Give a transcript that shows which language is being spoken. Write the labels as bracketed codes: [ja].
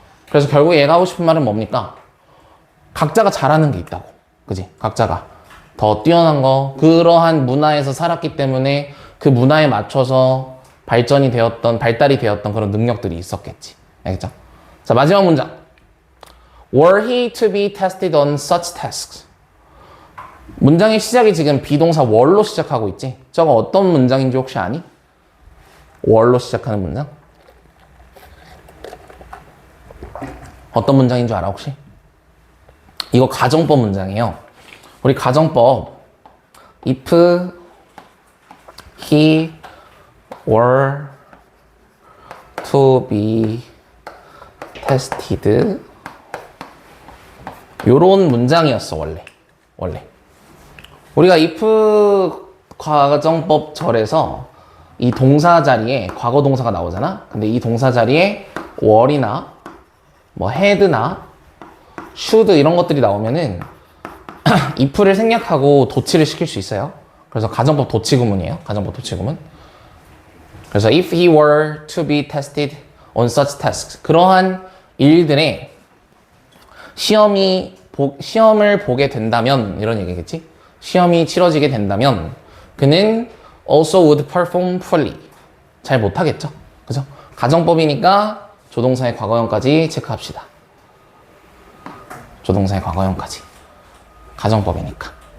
[ko] 그래서 결국 얘가 하고 싶은 말은 뭡니까? 각자가 잘하는 게 있다고. 그지? 각자가 더 뛰어난 거, 그러한 문화에서 살았기 때문에 그 문화에 맞춰서 발달이 되었던 그런 능력들이 있었겠지. 알겠죠? 자, 마지막 문장. [en] Were he to be tested on such tasks? [ko] 문장의 시작이 지금 비동사 were로 시작하고 있지? 저거 어떤 문장인지 혹시 아니? were로 시작하는 문장? 어떤 문장인 줄 알아, 혹시? 이거 가정법 문장이에요. 우리 가정법 [en] if he were to be tested [ko] 요런 문장이었어 원래 우리가 if 가정법 절에서 이 동사 자리에 과거 동사가 나오잖아. 근데 이 동사 자리에 were이나 뭐 had나 should 이런 것들이 나오면은 if를 생략하고 도치를 시킬 수 있어요. 그래서 가정법 도치구문이에요. 가정법 도치구문. 그래서 [en] if he were to be tested on such tasks [ko] 그러한 일들에 시험을 보게 된다면 이런 얘기겠지. 시험이 치러지게 된다면 그는 [en] also would perform poorly [ko] 잘 못하겠죠. 그죠? 가정법이니까 조동사의 과거형까지 체크합시다. 조동사의 과거형까지. 가정법이니까.